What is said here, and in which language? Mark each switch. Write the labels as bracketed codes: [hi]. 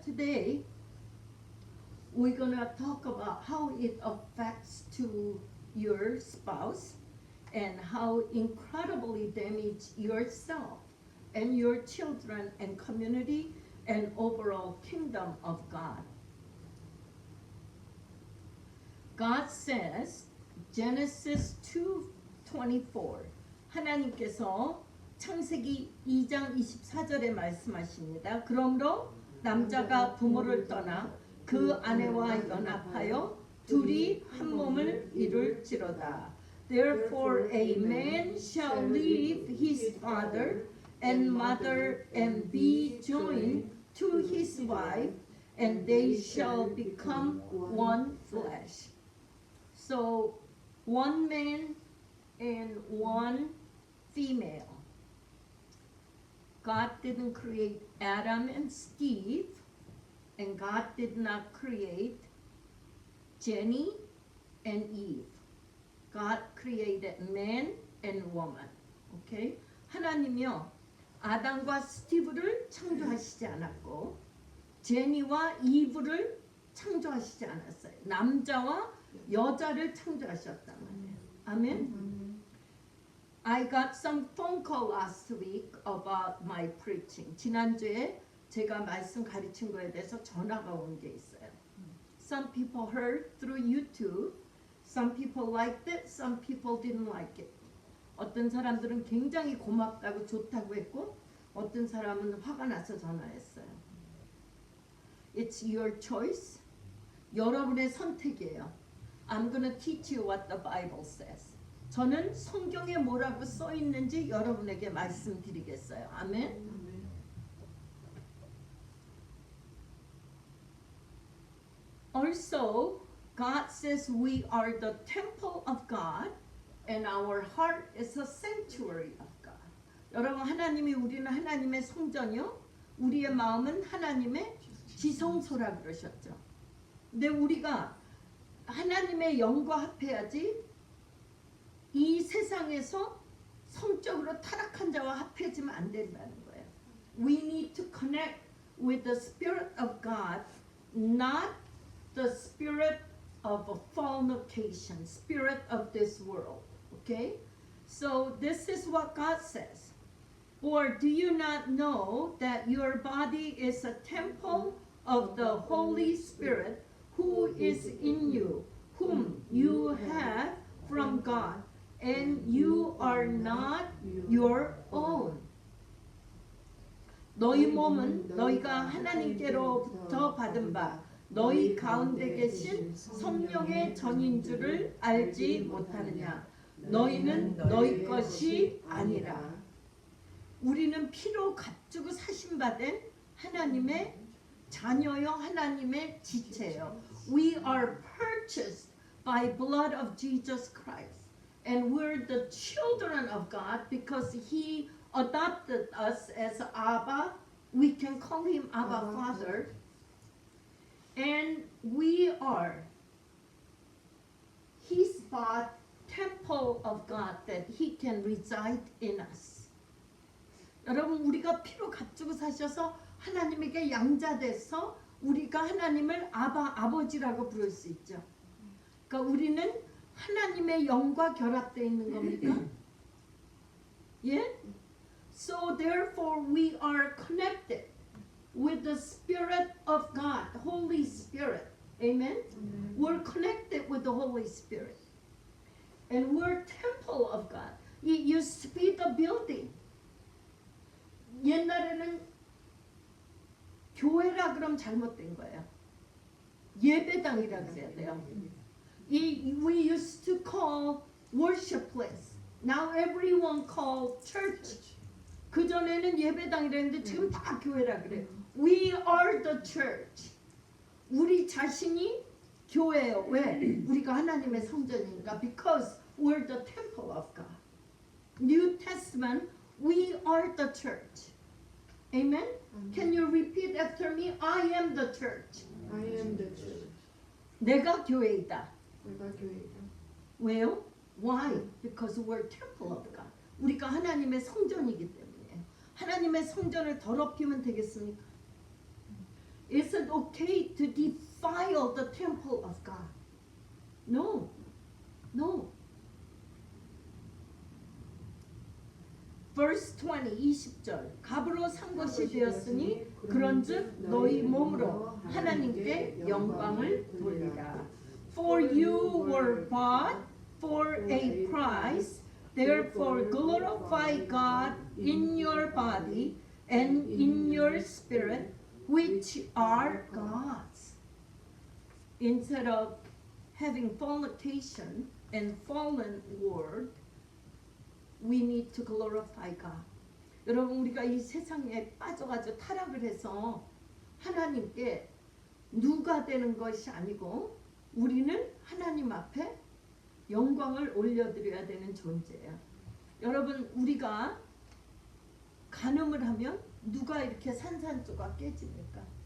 [en] Today we're gonna talk about how it affects to your spouse and how incredibly damage yourself and your children and community and overall kingdom of God. God says, Genesis 2:24, [ko] 하나님께서 창세기 2장 24절에 말씀하십니다. 그러므로 남자가 부모를 떠나 그 아내와 연합하여 둘이 한 몸을 이룰지로다. [en] Therefore a man shall leave his father and mother and be joined to his wife, and they shall become one flesh. So one man and one female. God didn't create Adam and Steve, and God did not create Jenny and Eve. God created man and woman. Okay? [ko] 하나님이요, 아담과 스티브를 창조하시지 않았고 제니와 이브를 창조하시지 않았어요. 남자와 여자를 창조하셨단 말이에요. 아멘. [en] I got some phone call last week about my preaching. [ko] 지난주에 제가 말씀 가르친 거에 대해서 전화가 온 게 있어요. [en] Some people heard through YouTube. Some people liked it. Some people didn't like it. [ko] 어떤 사람들은 굉장히 고맙다고 좋다고 했고 어떤 사람은 화가 나서 전화했어요. [en] It's your choice. [ko] 여러분의 선택이에요. [en] I'm gonna teach you what the Bible says. [ko] 저는 성경에 뭐라고 써 있는지 여러분에게 말씀드리겠어요. 아멘. [en] Also, God says we are the temple of God, and our heart is a sanctuary of God. [ko] 여러분, 하나님이 우리는 하나님의 성전이요, 우리의 마음은 하나님의 지성소라 그러셨죠. 근데 우리가 하나님의 영과 합해야지 이 세상에서 성적으로 타락한 자와 합해지면 안 된다는 거예요. [en] We need to connect with the Spirit of God, not the spirit of a fornication, spirit of this world. Okay? So this is what God says. Or do you not know that your body is a temple of the Holy Spirit who is in you, whom you have from God, and you are not your own. [ko] 너희 몸은 너희가 하나님께로부터 받은 바 너희 가운데 계신 성령의 전인 줄을 알지 못하느냐. 너희는 너희 것이 아니라. 우리는 피로 값주고 사신받은 하나님의 자녀요, 하나님의 지체요. [en] We are purchased by blood of Jesus Christ. And we're the children of God because He adopted us as Abba. We can call Him Abba Father. And we are His body, temple of God, that He can reside in us. [ko] 여러분, 우리가 피로 값주고 사셔서 하나님에게 양자돼서 우리가 하나님을 아버지라고 부를 수 있죠. 그러니까 우리는 하나님의 영과 결합되어 있는 겁니까? 예? [en] So therefore we are connected with the Spirit of God, the Holy Spirit. Amen? We're connected with the Holy Spirit. And we're temple of God. It used to be the building. [ko] 옛날에는 교회라 그럼 잘못된 거예요. 예배당이라 그래야 돼요. [en] We used to call worship place. Now everyone call church. [ko] 그전에는 예배당이라 했는데 지금 다 교회라 그래요. [en] We are the church. [ko] 우리 자신이 교회예요. 왜? 우리가 하나님의 성전이니까. [en] Because we're the temple of God. New Testament, we are the church. Amen? Can you repeat after me? I am the church. I am the church. [ko] 내가 교회이다. 내가 교회이다. 왜요? [en] Why? Because we're temple of God. [ko] 우리가 하나님의 성전이기 때문에. 하나님의 성전을 더럽히면 되겠습니까? [en] Is it okay to defile the temple of God? No. No. Verse 20, 20절. [ko] 값으로 산 것이 되었으니 그런즉 너희 몸으로 하나님께 영광을 돌리라. [en] For you were bought for a price, therefore glorify God in your body and in your spirit, which are God's. Instead of having fornication and fallen world, we need to glorify God. [ko] 여러분, 우리가 이 세상에 빠져가지고 타락을 해서 하나님께 누가 되는 것이 아니고 우리는 하나님 앞에 영광을 올려드려야 되는 존재예요. 여러분, 우리가 간음을 하면 누가 이렇게 산산조각 깨집니까?